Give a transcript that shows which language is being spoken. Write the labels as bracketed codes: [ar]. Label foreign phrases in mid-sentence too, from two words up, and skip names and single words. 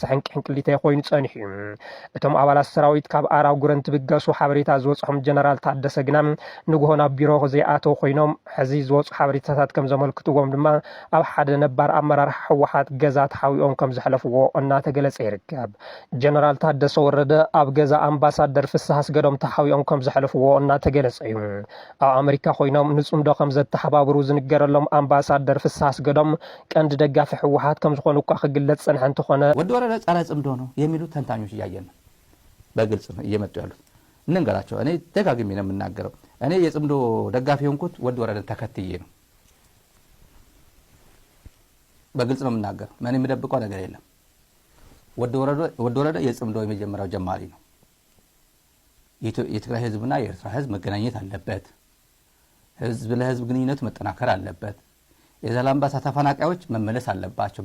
[ti] ሕንቅልተ ኮይኑ ጸኒሑ እዩ እቶም ኣባላት ሰራዊት ካብ ኣራው ጉረን ትብገሱ ሓበሬታ ዝወጽሖም ጀነራል ታደሰ ግና ንግሆን ኣብ ቢሮ ዘይኣተው ኮይኖም ሕዚ ዝወጹ ሓበሬታታት ከም ዘመልክትዎም ድማ ኣብ ሓደ ነባር ኣመራርሓ ሕወሓት ገዛ ተሓዊኦም ከም ዘሕለፍዎ እናተገለጸ ይርከብ ጀነራል ታደሰ ወረደ ኣብ ገዛ ኣምባሳደር ፍስሐ አስገዶም ተሓዊኦም ከም ዘሕለፍዎ እናተገለጸ እዩ ኣብ ኣሜሪካ ኮይኖም ንጽምዶ ከም ዘተሓባብሩ ዝንገረሎም ኣምባሳደር ፍስሐ አስገዶም ቀንዲ ደጋፊ ሕወሓት ከም ዝኾኑ እኳ ክግለጽ ጸንሐ እንትኾነ [am] ወዲ ወረደ ጸረ ጽምዶ ነው የሚሉ ተንታኞች እያየን በግልጽ ነው እየመጡ ያሉት እንንገራቸው እኔ ደጋግሜ ነው የምናገረው እኔ የጽምዶ ደጋፊ ሆንኩት ወዲ ወረደን ተከትዬ ነው በግልጽ ነው የምናገረው ምንም የምደብቀው ነገር የለም ወዲ ወረደ የጽምዶ የመጀመሪያው ጀማሪ ነው የትግራይ ህዝብና የኤርትራ ህዝብ መገናኘት አለበት ህዝብ ለህዝብ ግንኙነት መጠናከር አለበት የዛላምባሳ ተፈናቃዮች መመለስ አለባቸው